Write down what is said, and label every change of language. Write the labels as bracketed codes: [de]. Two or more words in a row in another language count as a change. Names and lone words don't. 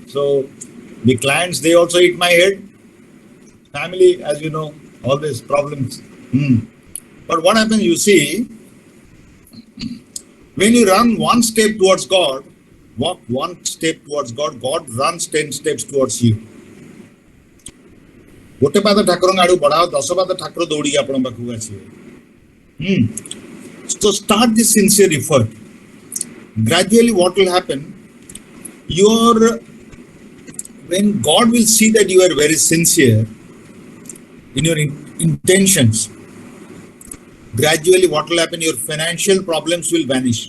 [en] So the clients, they also eat my head. Family, as you know, always problems. But what happens, you see, when you run one step towards God, walk one step towards God, God runs 10 steps towards you. [or] ଗୋଟେ ପାଦ ଠାକୁର ଆଡ଼ୁ ବଢ଼ାଅ 10 ପାଦ ଠାକୁର ଦୌଡ଼ି ଆପଣ ପାଖୁ ଆସିବେ. [en] So start this sincere effort. Gradually what will happen, when God will see that you are very sincere in your intentions, gradually what will happen, your financial problems will vanish.